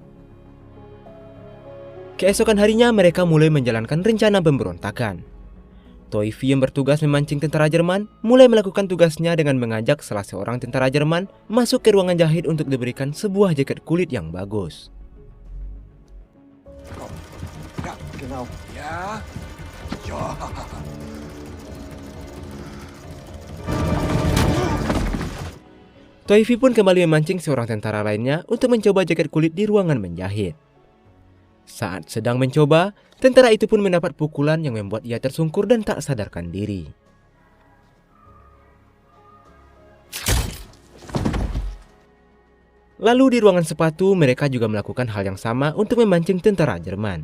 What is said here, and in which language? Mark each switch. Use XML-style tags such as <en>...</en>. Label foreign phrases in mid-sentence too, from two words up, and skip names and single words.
<id>Keesokan harinya mereka mulai menjalankan rencana pemberontakan. Toifi yang bertugas memancing tentara Jerman mulai melakukan tugasnya dengan mengajak salah seorang tentara Jerman masuk ke ruangan jahit untuk diberikan sebuah jaket kulit yang bagus.</id> <de>Ja, genau. Ja. Ja.</de> <id>Toifi pun kembali memancing seorang tentara lainnya untuk mencoba jaket kulit di ruangan menjahit. Saat sedang mencoba, tentara itu pun mendapat pukulan yang membuat ia tersungkur dan tak sadarkan diri. Lalu di ruangan sepatu, mereka juga melakukan hal yang sama untuk memancing tentara Jerman.</id>